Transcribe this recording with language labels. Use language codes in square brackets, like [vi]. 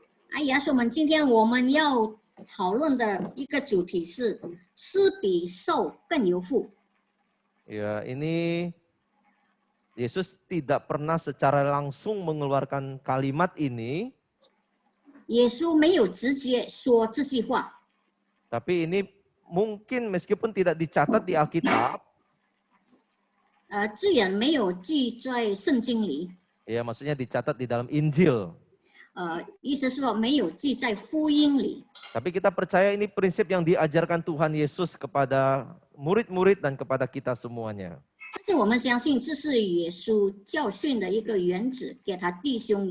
[zh] 哎呀，所以我们今天我们要讨论的一个主题是施比受更有福。 [id] Ya, ini Yesus tidak pernah secara langsung mengeluarkan kalimat ini, [zh] 耶稣没有直接说这句话， [id] tapi ini mungkin meskipun tidak dicatat di Alkitab, [zh] 字眼没有记在圣经里， [id] ya maksudnya dicatat di dalam Injil. [zh] 意思是说没有记在福音里。 [id] Tapi kita percaya ini prinsip yang diajarkan Tuhan Yesus kepada murid-murid dan kepada kita semuanya. [zh] 但是我们相信这是耶稣教训的一个原旨，给他弟兄，